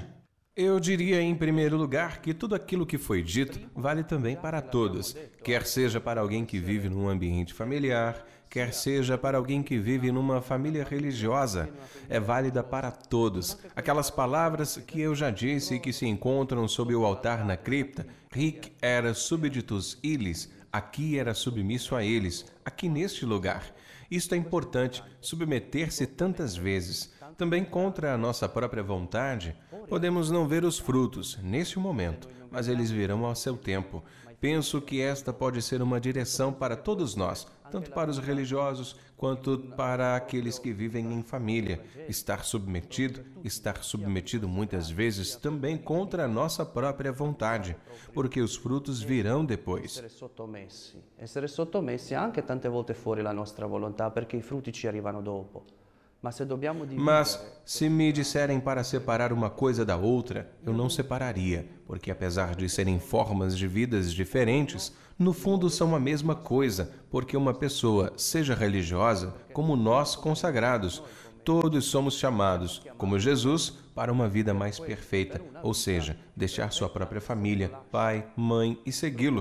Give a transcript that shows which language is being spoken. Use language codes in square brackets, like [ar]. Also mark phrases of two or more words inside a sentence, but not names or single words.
[pt] Eu diria, em primeiro lugar, que tudo aquilo que foi dito vale também para todos, quer seja para alguém que vive num ambiente familiar, quer seja para alguém que vive numa família religiosa, é válida para todos. Aquelas palavras que eu já disse e que se encontram sob o altar na cripta, [la] hic era subditus illis, [pt] aqui era submisso a eles, aqui neste lugar. Isto é importante, submeter-se tantas vezes. Também contra a nossa própria vontade, podemos não ver os frutos neste momento, mas eles virão ao seu tempo. Penso que esta pode ser uma direção para todos nós, tanto para os religiosos quanto para aqueles que vivem em família. Estar submetido muitas vezes também contra a nossa própria vontade, porque os frutos virão depois. [it] Essere sottomessi anche tante volte fuori la nostra volontà, perché i frutti ci arrivano dopo. [pt] Mas, se me disserem para separar uma coisa da outra, eu não separaria, porque apesar de serem formas de vidas diferentes, no fundo são a mesma coisa, porque uma pessoa, seja religiosa, como nós consagrados, todos somos chamados, como Jesus, para uma vida mais perfeita, ou seja, deixar sua própria família, pai, mãe e segui-lo.